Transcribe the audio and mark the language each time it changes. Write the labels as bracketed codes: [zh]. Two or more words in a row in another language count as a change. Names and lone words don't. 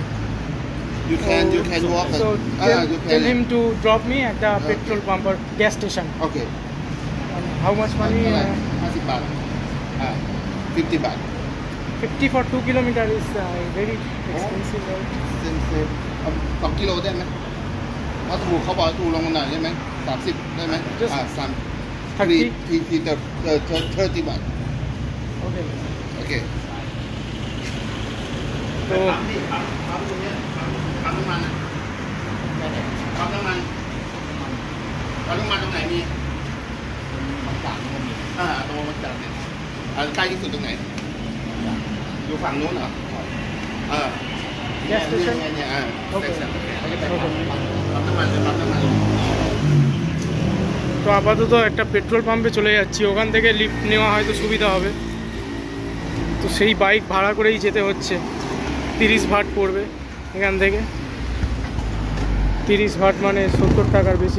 [en] You can walk. So you tell can. him to drop me at the Okay. petrol pump or gas station. Okay. How much money? 50 baht. 50 baht. 50 for 2 kilometers is very expensive. Right? [th] 2 กิโลได้ไหมถ้าถูกเขาบอกถูกลงมาหน่อยได้ไหม30ได้ไหม [en] Just [th] 30 บาท [en] Okay. [th] โอเค [en] So [th] ปั๊มตรงนี้ปั๊มน้ำมันปั๊มน้ำมันตรงไหนมีบางจากก็มีตรงบางจากเนี่ยใกล้ที่สุดตรงไหนอยู่ฝั่งนู้นเหรอ [en] Gas station? [th] เนี่ย [en] Okay. [th] เขาจะไปปั๊มน้ำมันจะปั๊มน้ำมัน [bn] তো আপাতত একটা [en] petrol pump [bn] চলে যাচ্ছি, ওখান থেকে লিফট নেওয়া হয়তো সুবিধা হবে। তো সেই বাইক ভাড়া করেই যেতে হচ্ছে। 30 ভাট পড়বে এখান থেকে, 30 ভাট মানে 70 টাকার বেশি।